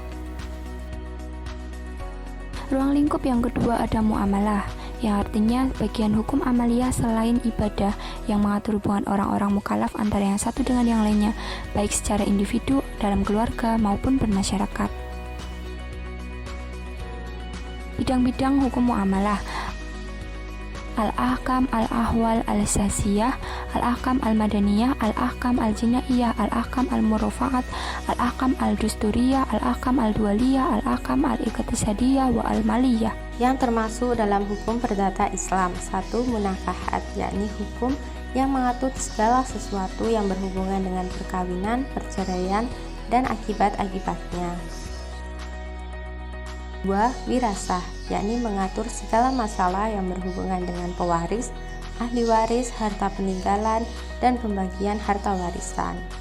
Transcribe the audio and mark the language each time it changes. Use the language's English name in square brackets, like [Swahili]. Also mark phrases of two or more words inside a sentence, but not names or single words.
[Indonesian] Ruang lingkup yang kedua ada muamalah, yang artinya bagian hukum amaliyah selain ibadah yang mengatur hubungan orang-orang mukallaf antara yang satu dengan yang lainnya, baik secara individu, dalam keluarga, maupun bermasyarakat. Bidang-bidang hukum muamalah: [Arabic] الأحكام الأحوال الشخصية، الأحكام المدنية، الأحكام الجنائية، الأحكام المرافعات، الأحكام الدستورية، الأحكام الدولية، الأحكام الاقتصادية والمالية. [Indonesian] Yang termasuk dalam hukum perdata Islam. 1. Munakahat, yakni hukum yang mengatur segala sesuatu yang berhubungan dengan perkawinan, perceraian, dan akibat-akibatnya. 2. Wirasah, yakni mengatur segala masalah yang berhubungan dengan pewaris, ahli waris, harta peninggalan, dan pembagian harta warisan.